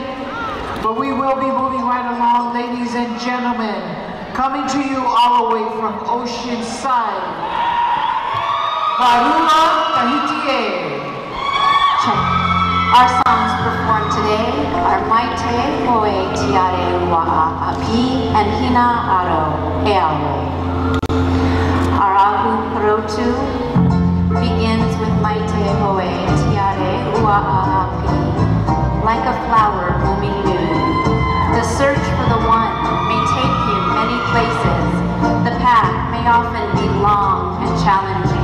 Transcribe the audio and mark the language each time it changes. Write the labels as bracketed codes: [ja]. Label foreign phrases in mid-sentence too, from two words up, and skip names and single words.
[en] But we will be moving right along, ladies and gentlemen. Coming to you all the way from Oceanside, Varuna, Tahiti. Check. Our songs performed today are Maite Hoe Tiare Wa'a Api and Hina Aro Eawe. Our Ahu Parotu begins with Maite Hoe Tiare Wa'a Api, like a flower blooming new. The search for the one may take you many places. The path may often be long and challenging.